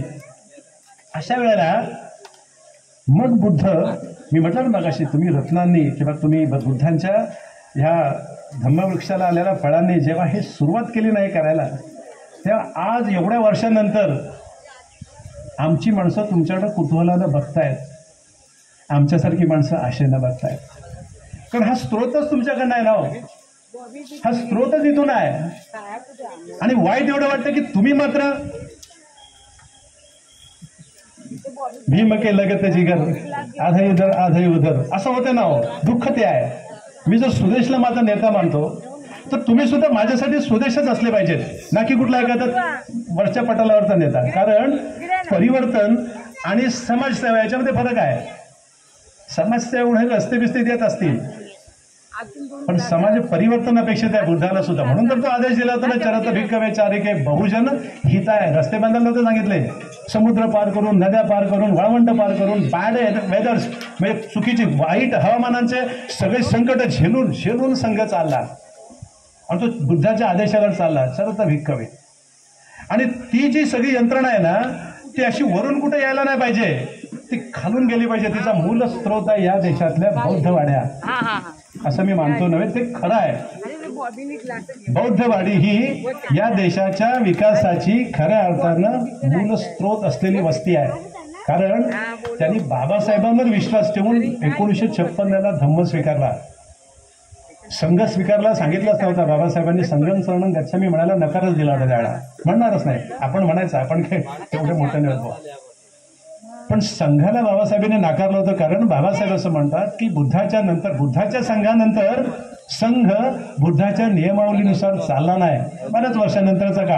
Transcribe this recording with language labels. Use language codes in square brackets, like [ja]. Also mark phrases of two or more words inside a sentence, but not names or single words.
[mr] अशा वेळेला मग बुद्ध, मी म्हटलं ना मगाशी, तुम्ही रत्नांनी किंवा तुम्ही बुद्धांच्या ह्या धम्मवृक्षाला आलेल्या फळांनी जेव्हा हे सुरुवात केली नाही करायला, तेव्हा आज एवढ्या वर्षानंतर आमची माणसं तुमच्याकडं कुतूहलानं बघतायत, आमच्यासारखी माणसं आशेनं बघतायत. कारण हा स्रोतच तुमच्याकडनं आहे ना, हा स्रोतच इथून आहे. आणि वाईट एवढं वाटतं की तुम्ही मात्र [hi] भीम के लगत जिगर आधही उधर आधही उधर [mr] असं होतं ना. दुःख ते आहे. मी जर सुदेशला माझा नेता मानतो तर तुम्ही सुद्धा माझ्यासाठी सुदेशच असले पाहिजेत, ना की कुठला एखादा वरच्या पटलावरचा नेता. कारण परिवर्तन आणि समाजसेवा याच्यामध्ये फरक आहे. समाजसेवा रस्ते बिस्ते देत असतील, पण समाज परिवर्तनापेक्षा त्या बुद्धाला सुद्धा, म्हणून तर तो आदेश दिला होता ना, [pi] चरत भिक्खवे चारिके बहुजन हित आहे. [mr] रस्ते बांधायला नव्हते सांगितले. समुद्र पार करून, नद्या पार करून, वाळवंट पार करून, [en] bad weathers [mr] म्हणजे चुकीची वाईट हवामानांचे सगळे संकट झेलून संघ चालला आणि तो बुद्धाच्या आदेशावर चालला, [pi] चरत भिक्खवे. [mr] आणि ती जी सगळी यंत्रणा आहे ना, ती अशी वरून कुठे यायला नाही पाहिजे, ती खालून गेली पाहिजे. तिचा मूल स्रोत आहे या देशातल्या बौद्ध वाड्या, असं मी मानतो नव्हे, ते खरं आहे. बौद्धवाडी ही या देशाच्या विकासाची खऱ्या अर्थानं मूल स्रोत असलेली वस्ती आहे. कारण त्यांनी बाबासाहेबांवर विश्वास ठेवून 1956ला धम्म स्वीकारला, संघ स्वीकारला. सांगितलंच नव्हता बाबासाहेबांनी [pi] संघं शरणं गच्छामी [mr] म्हणायला नकारच दिला होता त्यावेळेला. म्हणणारच नाही, आपण म्हणायचं आपण काय तेवढे मोठे नव्हतो, पण संघाला बाबासाहेबांनी नाकारलं होतं. कारण बाबासाहेब असं म्हणतात की बुद्धाच्या संघानंतर संघ बुद्धाच्या नियमावलीनुसार चालला नाही, बऱ्याच वर्षानंतरचा काळ.